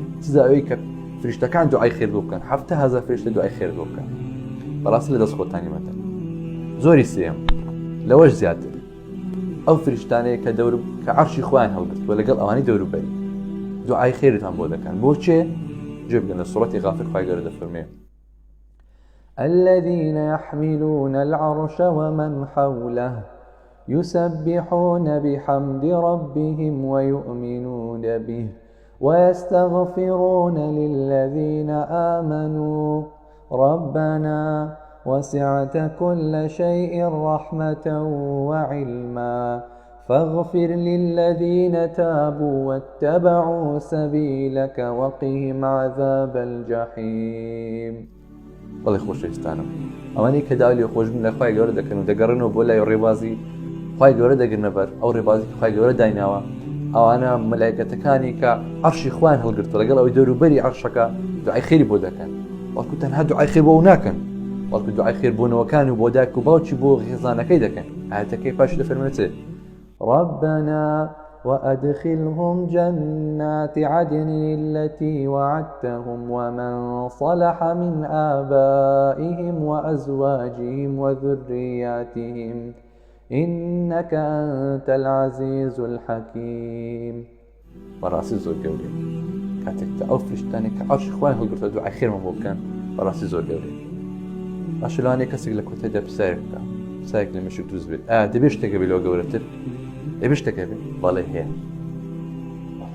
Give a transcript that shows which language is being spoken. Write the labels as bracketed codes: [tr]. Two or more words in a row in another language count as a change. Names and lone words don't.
[ckb] چیزا ئەوەی کە فریشتەکان دوعای خێر بۆ بکەن، 7,000 فریشتە دوعای خێر بۆ بکەن. بەڕاستی لە دەست خۆتانی مەتە. زۆری سێم لەوەش زیاتر ئەو فریشتانەیە کە دەور کە عەرشی خوایان هەڵگرتووە لەگەڵ ئەوانەی دەوروبەری دوعای خێرتان بۆ دەکەن. بۆچێ؟ گوێ بگرن، لە سوورەتی غافیر خوای گەورە دەفەرمێت [ar] الذين يحملون العرش ومن حوله يسبحون بحمد ربهم ويؤمنون به ويستغفرون للذين آمنوا ربنا وسعت كل شيء رحمة وعلما فاغفر للذين تابوا واتبعوا سبيلك وقهم عذاب الجحيم. [ckb] بەڵێ خۆشەویستانم، ئەوانەی کە داوای لێ خۆشبوون لە خوای گەورە دەکەن و دەگەڕێنەوە بۆ لای ڕێبازی خوای گەورە دەگرنە بەر ئەو ڕێبازی کە خوای گەورە دایناوە. ئەوانە مەلایکەتەکانی کە عەرشی خوایان هەڵگرتووە لەگەڵ ئەوەی دەوروبەری عەرشەکە دوعای خێری بۆ دەکەن. بەڵکو تەنها دوعای خێر بۆ ئەو ناکەن، بەڵکو دوعای خێر بۆ نەوەکان و بۆ دایک و باوکی بۆ خێزانەکەی دەکەن. ئاەتەکەی پاش دەفەرمێت [ar] ربنا وأدخلهم جنات عدن التي وعدتهم ومن صلح من آبائهم وأزواجهم وذرياتهم إنك أنت العزيز الحكيم. [ckb] بەڕاستی زۆر گەورەیە کاتێک ئەو فریشتانێک کە عەرشی خوایان هەڵگرتووە دوعای خێرمان بۆ بکەن. بەڕاستی زۆر گەورەیە. باشە لەوانەیە کەسێک لە کۆتاییدا پرسیارێک بکات، پرسیارێک لە مێشک دروست بێت، دەبێت شتێکە بێت لەوە گەورەتر؟ دەبێت شتێکە بێت؟ بەڵێ هەیە.